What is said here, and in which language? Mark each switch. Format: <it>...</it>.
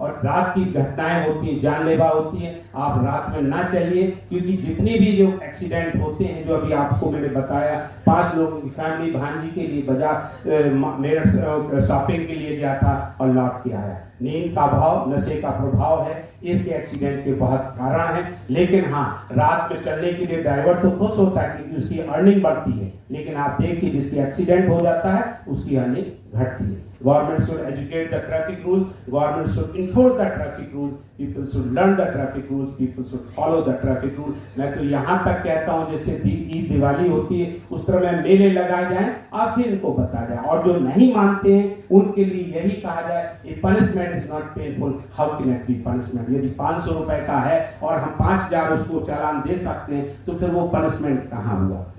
<hi>और रात की घटनाएं होती हैं, जानलेवा होती हैं, आप रात में ना चलिए, क्योंकि जितने भी जो एक्सीडेंट होते हैं, जो अभी आपको मैंने बताया, 5 लोगों की फैमिली भांजी के लिए बाजार मेरठ शॉपिंग के लिए गया था और लौट के आया। नींद का अभाव, नशे का प्रभाव है, इसके एक्सीडेंट के बहुत कारण हैं। लेकिन हाँ, रात में चलने के लिए ड्राइवर तो खुश होता है क्योंकि उसकी अर्निंग बढ़ती है, लेकिन आप देखिए जिसकी एक्सीडेंट हो जाता है उसकी अर्निंग घटती है।</hi> <en>Government should educate the traffic rules, government should enforce the traffic rules, people should learn the traffic rules, people should follow the traffic rules।</en> <hi>मैं तो यहाँ तक कहता हूँ, जैसे ईद दिवाली होती है उस तरह में मेले लगाए जाएं, आप फिर इनको बता जाए, और जो नहीं मानते हैं उनके लिए यही कहा जाए,</hi> <en>A punishment is not painful, how can it be punishment.</en> <hi>यदि 500 रुपए का है और हम 5000 उसको चालान दे सकते हैं, तो फिर वो पनिशमेंट कहाँ हुआ।</hi>